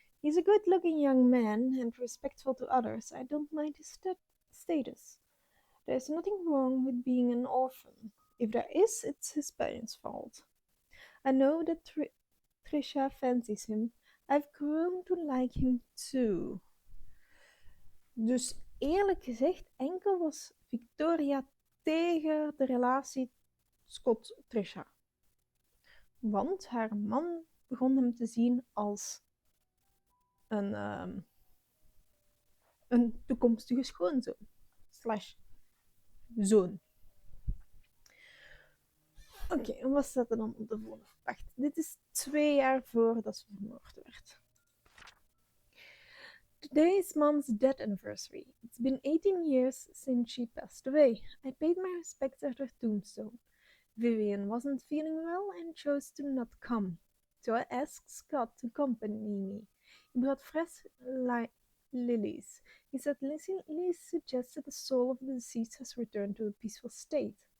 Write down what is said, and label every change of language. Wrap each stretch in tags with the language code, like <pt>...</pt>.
<en>He's a good-looking young man and respectful to others. I don't mind his status. There's nothing wrong with being an orphan. If there is, it's his parents' fault. I know that Trisha fancies him. I've grown to like him too.</en> <nl>Dus eerlijk gezegd, enkel was Victoria tegen de relatie Scott-Trisha. Want haar man begon hem te zien als een toekomstige schoonzoon. /zoon. Oké, en wat staat er dan op de volgende? Wacht, dit is 2 jaar voordat ze vermoord werd.</nl> <en>Today is Mom's death anniversary. It's been 18 years since she passed away. I paid my respects at her tombstone. Vivian wasn't feeling well and chose to not come, so I asked Scott to accompany me. He brought fresh lilies. He said lilies suggest that the soul of the deceased has returned to a peaceful state.</en>